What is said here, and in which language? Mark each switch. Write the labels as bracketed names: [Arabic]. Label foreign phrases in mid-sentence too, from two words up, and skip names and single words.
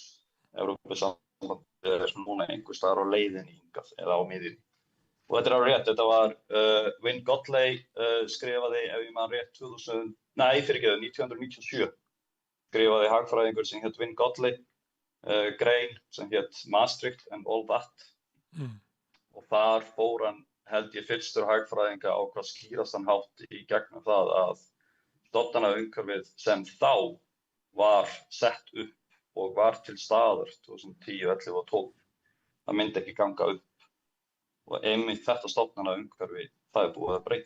[Icelandic] Evrópusambandið er núna einhvers staðar á leiðinni hingað eða á miðjunni. Og þetta er rétt, þetta var Wynne Godley skrifaði, ef ég man rétt, 1997 skrifaði hagfræðingur sem hét Wynne Godley grein sem hét Maastricht and all that. Og þar fór hann, held ég, fyrstur hagfræðinga á hvað skýrast hann hátt í gegnum það að stofnanaumhverfið sem þá var sett upp og var til staðar 2010, 11 og 12. Það myndi ekki ganga upp. Og einmitt þetta stofnanaumhverfi, það búið að breyta.